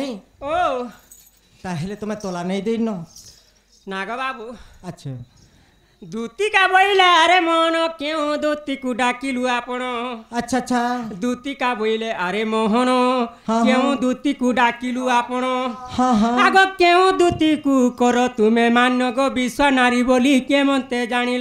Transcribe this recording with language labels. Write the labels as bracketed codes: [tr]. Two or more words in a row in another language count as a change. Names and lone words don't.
[bn] ও তাহলে তুমি তোলা নেই দিন নাগো বাবু আচ্ছা [or] ଦୂତିକା ବୋଇଲେ ଆରେ ମୋହନ କେଉଁ ଦୂତିକୁ ଡାକିଲୁ ଆପଣ [bn] আচ্ছা আচ্ছা [or] ଦୂତିକା ବୋଇଲେ ଆରେ ମୋହନ ହଁ, କେଉଁ ହଁ। ଦୂତିକୁ ଡାକିଲୁ ଆପଣ ହଁ ହଁ ଆଗ କେଉଁ ଦୂତିକୁ କର ତୁମେ ମାନଗ ବିଶ୍ୱ ନାରୀ ବୋଲି କେମନ୍ତେ ଜାଣିଲ